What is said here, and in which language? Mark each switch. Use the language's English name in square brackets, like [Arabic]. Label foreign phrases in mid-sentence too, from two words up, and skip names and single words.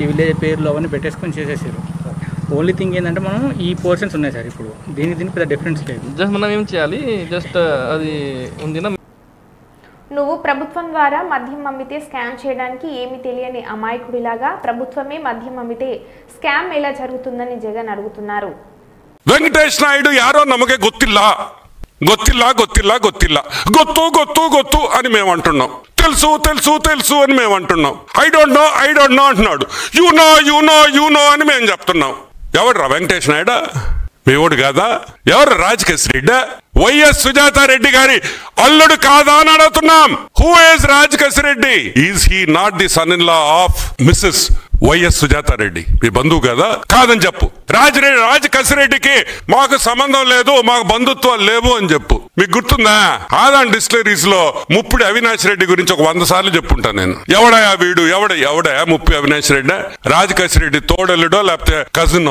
[Telugu] ఈ విలేజ్ పేర్లు అవన్నీ పెట్టేసుకొని చేసేసారు. [English] only thing [Telugu] ఏంటంటే మనం ఈ పోర్షన్స్ ఉన్నాయి సార్. ఇప్పుడు దీనికి పెద్ద డిఫరెన్స్ లేదు. జస్ట్ మనం ఏం చేయాలి, జస్ట్ అది ఉంది. నువ్వు ప్రభుత్వం ద్వారా మద్యం అమ్మితే స్కామ్ చేయడానికి ఏమి తెలియని అమాయకుడిలాగా ప్రభుత్వమే మద్యం అమ్మితే స్కామ్ ఎలా జరుగుతుందని జగన్ అడుగుతున్నారు. [Kannada] ವೆಂಕಟೇಶ್ ನಾಯ್ಡು ಯಾರೋ ನಮಗೆ ಗೊತ್ತಿಲ್ಲ ಗೊತ್ತಿಲ್ಲ ಗೊತ್ತಿಲ್ಲ ಗೊತ್ತಿಲ್ಲ ಗೊತ್ತು ಗೊತ್ತು ಗೊತ್ತು [Telugu] అని మేము అంటున్నాం. తెలుసు తెలుసు తెలుసు అని మేము అంటున్నాం. [English] I don't know [Telugu] అంటున్నాడు. [English] you know [Telugu] అని మేము చెప్తున్నాం. ఎవడ్రా వెంకటేష్ నాయుడు? మేవుడు కాదా? ఎవరు రాజకేశ్ రెడ్డి? వైఎస్ సుజాతారెడ్డి గారి అల్లుడు కాదా అని అడుగుతున్నాం. [English] Who is Rajakesh Reddy? Is he not the son in law of Mrs. YS Sujatha Reddy? [Telugu] మీ బంధువు కదా? కాదని చెప్పు. రాజకేశరెడ్డికి మాకు సంబంధం లేదు, మాకు బంధుత్వాలు లేవు అని చెప్పు. మీకు గుర్తుందా? ఆదాన్ డిస్టిలరీస్ లో ముప్పిడి అవినాష్ రెడ్డి గురించి ఒక 100 సార్లు చెప్పుంటాను నేను. ఎవడయా వీడు? ఎవడయా ముప్పి అవినాష్ రెడ్డి? రాజకేశరెడ్డి తోడల్లుడో లేకపోతే కజినో?